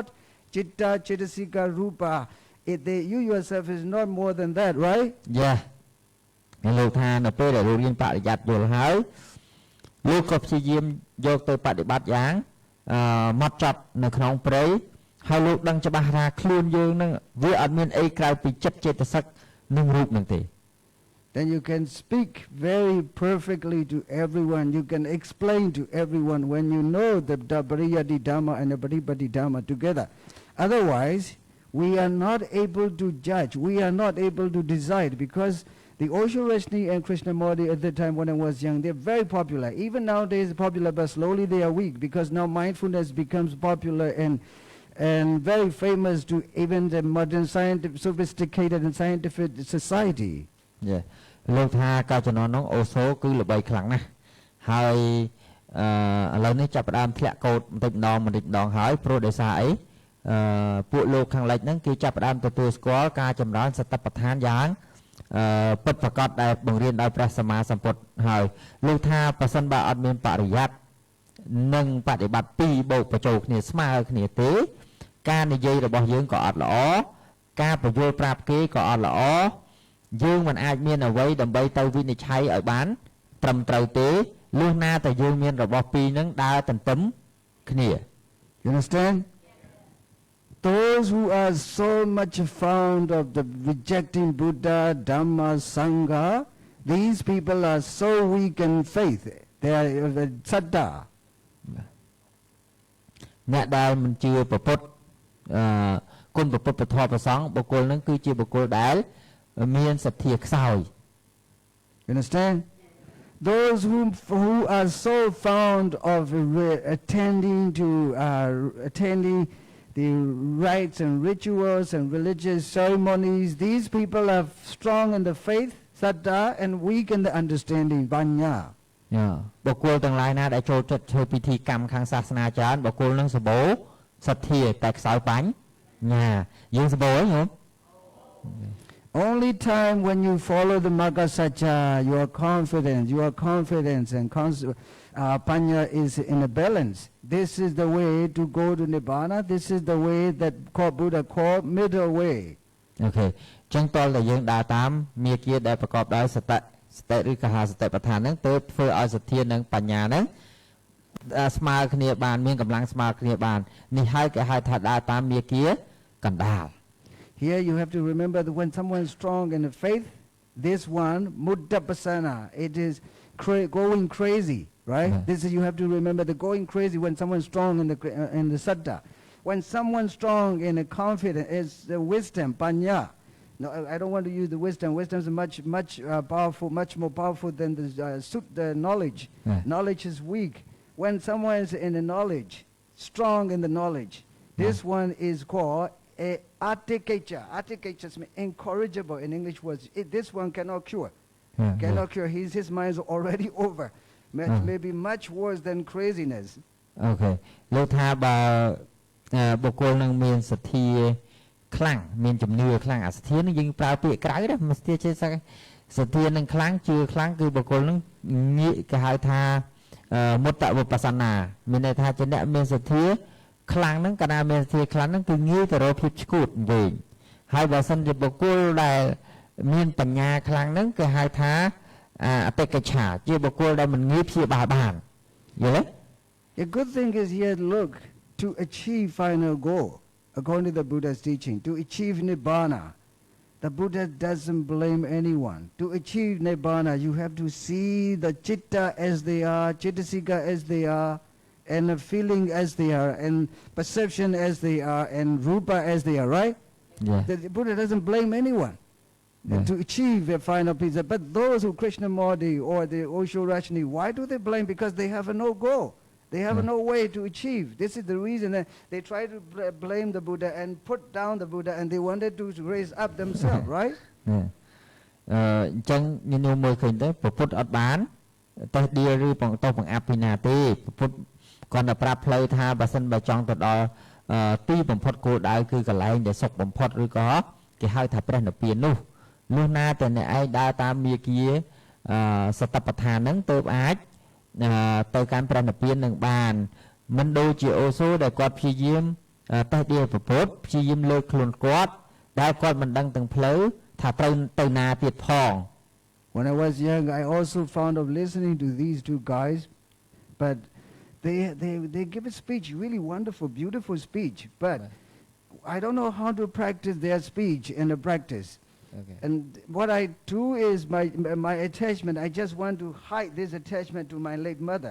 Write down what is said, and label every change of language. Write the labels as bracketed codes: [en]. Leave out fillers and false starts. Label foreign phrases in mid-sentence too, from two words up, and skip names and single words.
[pi] Chitta, Chittasika, Rupa. [en] You yourself is not more than that, right? Yeah. [km] លោកថានៅពេលដែលលោករៀនបរិយ័តយល់ហើយលោកក៏ព្យាយាមយកទៅបដិបត្តិយ៉ាងម៉ត់ចត់នៅក្នុងព្រៃហើយលោកដឹងច្បាស់ថាខ្លួនយើងនឹងវាអត់មានអីក្រៅពីចិត្តចេតសិកនឹងរូបនឹងទេ [en] Then you can speak very perfectly to everyone. You can explain to everyone when you know the [pi] Pariyati Dhamma [en] and the [pi] Patipatti Dhamma [en] together. Otherwise, we are not able to judge. We are not able to decide because the Osho Rashni and Krishnamurti at the time when I was young, they're very popular. Even nowadays popular, but slowly they are weak because now mindfulness becomes popular and very famous to even the modern scientific, sophisticated and scientific society. Yeah. [km] លោកថាកាលជំនាន់នោះអូសូគឺល្បីខ្លាំងណាស់ហើយឥឡូវនេះចាប់ផ្ដើមធ្លាក់កោតបន្តិចម្ដងហើយព្រោះដោយសារអីពួកលោកខាងលិចហ្នឹងគេចាប់ផ្ដើមទទួលស្គាល់ការចម្រើនសតិប្បដ្ឋាន យ៉ាងពិតប្រាកដដែលបង្រៀនដោយព្រះសម្មាសម្ពុទ្ធហើយលោកថាប្រសិនបើអត់មានបរិយ័តនិងបដិបត្តិពីរបូកបញ្ចូលគ្នាស្មើគ្នាទេការនិយាយរបស់យើងក៏អត់ល្អការបញ្យល់ប្រាប់គេក៏អត់ល្អយើងមិនអាចមានអ្វីដើម្បីទៅវិនិច្ឆ័យឲ្យបានត្រឹមត្រូវទេលុះណាតែយើងមានរបស់ពីរហ្នឹងដើរទន្ទឹមគ្នា [en] You understand? Those who are so much fond of the rejecting Buddha, Dhamma, Sangha, these people are so weak in faith. They are saddha. [km] អ្នកដែលមិនជឿព្រះពុទ្ធគុណព្រះពុទ្ធពធព្រះសង្ឃបុគ្គលហ្នឹងគឺជាបុគ្គលដែលមានសទ្ធាខ្សោយ [en] You understand? Those who are so fond of attending the rites and rituals and religious ceremonies, these people are strong in the faith, saddha, and weak in the understanding, vanya. [km] បុគ្គលទាំងឡាយណាដែលចូលចិត្តធ្វើពិធីកម្មខាងសាសនាច្រើនបុគ្គលនឹងសម្បូរសទ្ធាតែខ្សោយបញ្ញ៉ាយើងសម្បូរហ៎ញោម [en] Only time when you follow the [pi] Magga Satcha, [en] your confidence and panya is in a balance. This is the way to go to Nibbana. This is the way that Buddha called middle way. Okay. [km] ចឹងតលតែយើងដើរតាមមាគ៌ាដែលប្រកបដោយសតិឬកហសតិប្បដ្ឋានហ្នឹងទើបធ្វើឲ្យសទ្ធានិងបញ្ញាហ្នឹងស្មើគ្នាបានមានកម្លាំងស្មើគ្នាបាននេះហើយគេហៅថាដើរតាមមាគ៌ាកណ្ដាល [en] Here you have to remember that when someone is strong in the faith, this one, muddapasana, it is going crazy, right? Yeah. This is, you have to remember the going crazy when someone is strong in the saddha. When someone strong in the confidence is the wisdom, panya. No, I don't want to use the wisdom. Wisdom is much powerful, much more powerful than the knowledge. Yeah. Knowledge is weak. When someone is in the knowledge, strong in the knowledge, this one is called Atikacha. Atikacha means incorrigible in English words. This one cannot cure. Cannot cure. His mind is already over. Maybe much worse than craziness. Okay. [km] លោកថាបើបុគ្គលនឹងមានសទ្ធាខ្លាំងមានជំនឿខ្លាំងអាសទ្ធានឹងយើងប្រើពាក្យក្រៅណាមិនសទ្ធាចេះសទ្ធានឹងខ្លាំងជឿខ្លាំងគឺបុគ្គលនឹងងាកគេហៅថាមុត្តវិបស្សនាមានន័យថាជាអ្នកមានសទ្ធាខ្លាំងហ្នឹងកាលណាមានសទ្ធាខ្លាំងហ្នឹងគឺងាយទៅរកភាពឆ្កួតវិញហើយបើសិនជាបុគ្គលដែលមានបញ្ញាខ្លាំងហ្នឹងគេហៅថាអតិកច្ឆាជាបុគ្គលដែលមិនងាយព្យាបាលបានយល់ទេ [en] A good thing is here, look, to achieve final goal, according to the Buddha's teaching, to achieve Nibbana. The Buddha doesn't blame anyone. To achieve Nibbana, you have to see the chitta as they are, chittasika as they are, and the feeling as they are, and perception as they are, and rupa as they are, right? Yeah. The Buddha doesn't blame anyone to achieve a final peace. But those who Krishnamurti or the Osho Rashni, why do they blame? Because they have no goal. They have no way to achieve. This is the reason that they try to blame the Buddha and put down the Buddha, and they wanted to raise up themselves, right? [km] អញ្ចឹងញញោមមើលឃើញទៅពុទ្ធអត់បានតោះដៀលឬបង្តោះបង្អាប់ពីណាទេពុទ្ធគាត់តែប្រាប់ផ្លូវ ថាបើសិនបើចង់ទៅដល់ទីបំផុតគោលដៅគឺកន្លែងដែលសុខបំផុតឬក៏គេហៅថាព្រះនិព្វាននោះលុះណាតែអ្នកឯងដើរតាមមាគ៌ាសតិប្បដ្ឋានហ្នឹងទើបអាចទៅកាន់ព្រះនិព្វាននឹងបានមិនដូចជាអូសូដែលគាត់ព្យាយាមតេះដៀលប្រពុតព្យាយាមលើកខ្លួនគាត់ដែលគាត់មិនដឹងទាំងផ្លូវថាត្រូវទៅណាទៀតផង [en] When I was young, I also found of listening to these two guys, but they give a speech, really wonderful, beautiful speech, but I don't know how to practice their speech in the practice. Okay. And what I do is my attachment, I just want to hide this attachment to my late mother.